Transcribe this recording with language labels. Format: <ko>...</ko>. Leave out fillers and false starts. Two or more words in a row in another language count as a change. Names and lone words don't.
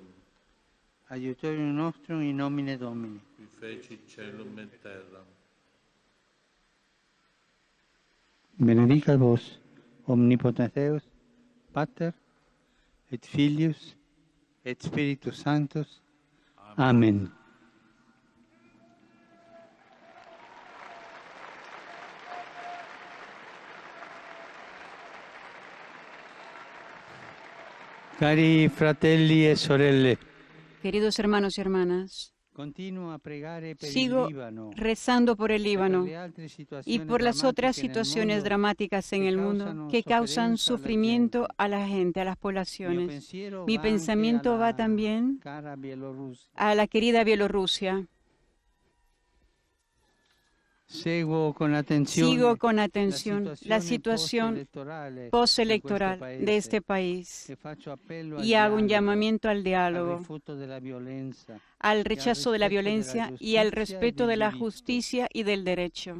<la>Aiutorium nostrum in nomine Domini. qui feci celum et terram. Benedicat vos, omnipotens Deus, Pater, et Filius, et Spiritus Sanctus. Amen.</la> <it>Cari fratelli e sorelle,</it> <es>Queridos hermanos y hermanas,</es> <it>continuo a pregare per</it> <es>sigo</es> <it>il Libano</it> <es>rezando por el</es> <it>e per</it> <es>Líbano</es> <it>le altre</it> <es>y</es> <it>situazioni</it> <es>por las otras</es> <it>drammatiche nel</it> <es>situaciones</es> <it>mondo.</it> <es>dramáticas en que el mundo causan que causan</es> <it>sofferenza alla</it> <es>sufrimiento</es> <it>gente.</it> <es>a la gente, a las</es> <it>Mio</it> <es>poblaciones.</es> <it>pensiero</it> <es>Mi</es> <it>va anche</it> <es>pensamiento va</es> <it>alla</it> <es>también</es> <it>cara Bielorrusia.</it> <es>a la querida Bielorrusia. Sigo con atención la situación postelectoral de este país y hago un llamamiento al diálogo, al rechazo de la violencia y al respeto de la justicia y del derecho.</es>